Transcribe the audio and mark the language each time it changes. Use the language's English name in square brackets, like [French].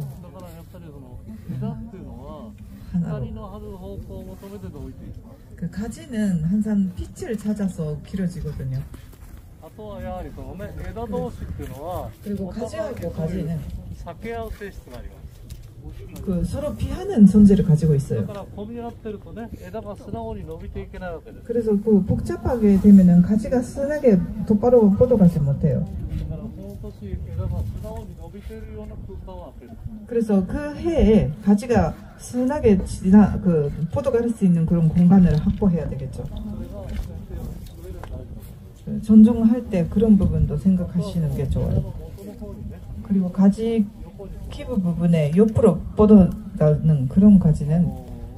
[Japanese] だからやっぱりその枝っていうのは [Korean] 하나로 [Japanese] 光の張る方向を求めて置いていく。 [Korean] 그 가지는 항상 빛을 찾아서 길어지거든요. [Japanese] あとはやはりそのね枝同士っていうのは [Korean] 그리고 가지하고 가지는 [Japanese] 避け合う性質があります。 [Korean] 그 서로 피하는 존재를 가지고 [Japanese] だ [Korean] 있어요. [Japanese] から混み合ってるとね枝が素直に伸びていけないわけです。 [Korean] 그래서 그 복잡하게 되면은 가지가 순하게 똑바로 뻗어가지 못해요. [Japanese] だからその年枝が素直に伸びているような空間を開ける。 [Korean] 그래서 그 해에 가지가 순하게 뻗어갈 수 있는 그런 공간을 확보해야 되겠죠. [Japanese] それが先生の上で大事。 [Korean] 존중할 때 그런 부분도 생각하시는 게 좋아요. [Japanese] 元の方にね [Korean] 그리고 가지 기부 부분에 옆으로 뻗어가는 그런 가지는